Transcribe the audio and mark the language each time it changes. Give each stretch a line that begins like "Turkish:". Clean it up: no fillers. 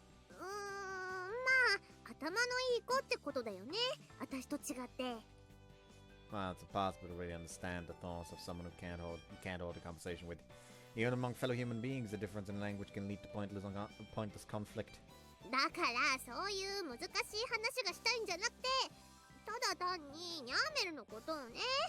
Japanese: まあ、頭のいい子ってことだよね。私と違って。
English: Well, it's impossible to really understand the thoughts of someone who can't hold a conversation with. Even among fellow human beings, the difference in language can lead to pointless conflict.
Japanese: だからそういう難しい話がしたいんじゃなくて、ただ単にニャーメルのことをね。